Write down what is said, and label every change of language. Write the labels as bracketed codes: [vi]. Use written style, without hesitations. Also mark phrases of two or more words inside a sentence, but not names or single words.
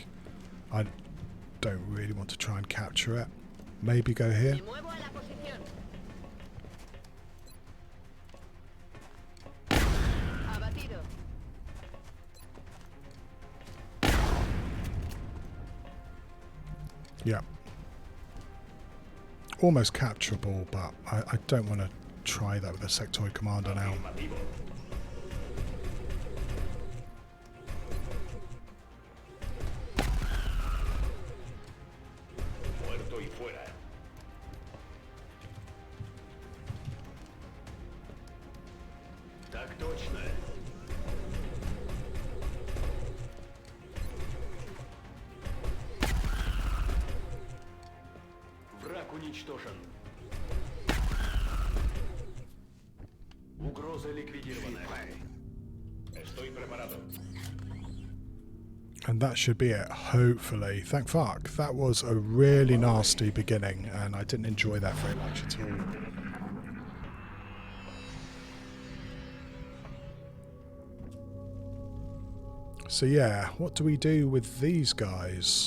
[en] I don't really want to try and capture it. Maybe go here. [es] Me muevo a la posición. Abatido. [en] Yeah. Almost capturable, but I don't want to try that with a sectoid commander now. [es] Muerto y fuera. [ru] Так точно. Враг уничтожен. Угроза ликвидирована. [es] Estoy preparado. [en] And that should be it, hopefully. Thank fuck. That was a really nasty beginning, and I didn't enjoy that very much at all. So yeah, what do we do with these guys?